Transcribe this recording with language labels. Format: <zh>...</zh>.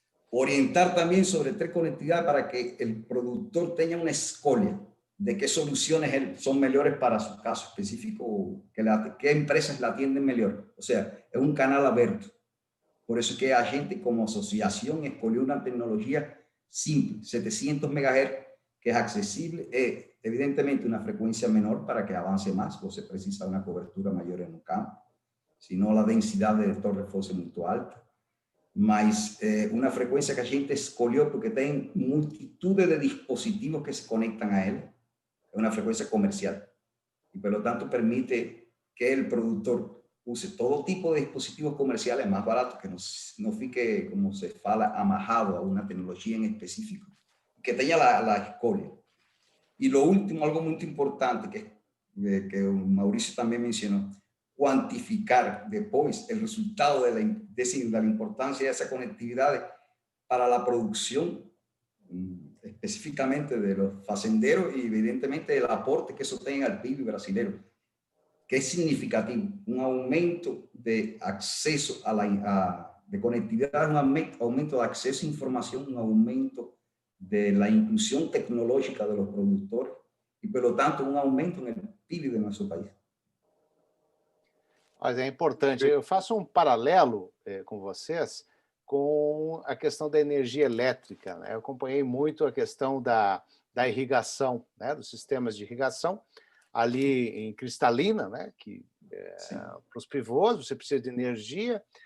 <es>Orientar también sobre conectividad para que el productor tenga una escolia de qué soluciones son mejores para su caso específico, qué empresas la atienden mejor. O sea, es un canal abierto. Por eso es que la gente como asociación escogió una tecnología simple, 700 MHz, que es accesible, evidentemente una frecuencia menor para que avance más, o se precisa una cobertura mayor en un campo.</es> <pt>Senão a densidade de torre fosse muito alta, mas uma frequência que a gente escolheu porque tem multitude de dispositivos que se conectam a ela, é uma frequência comercial, e pelo tanto permite que o produtor use todo tipo de dispositivos comerciales mais baratos, que não fique, como se fala, amarrado a uma tecnologia em específico, que tenha a escolha.</pt> <es>E lo último, algo</es> <pt>muito importante, que o Maurício também mencionou,</pt> <es>cuantificar después el resultado de la importancia de esa conectividad para la producción, específicamente de los facenderos y evidentemente el aporte que eso tenga al PIB brasileño, que es significativo, un aumento de acceso de conectividad, un aumento de acceso a información, un aumento de la inclusión tecnológica de los productores y por lo tanto un aumento en el PIB de nuestro país.</es> <pt>Mas é importante. Eu faço um paralelo com vocês com a questão da energia elétrica, né? Eu acompanhei muito a questão da irrigação, né? Dos sistemas de irrigação, ali em Cristalina, né? Que para os pivôs você precisa de energia.</pt>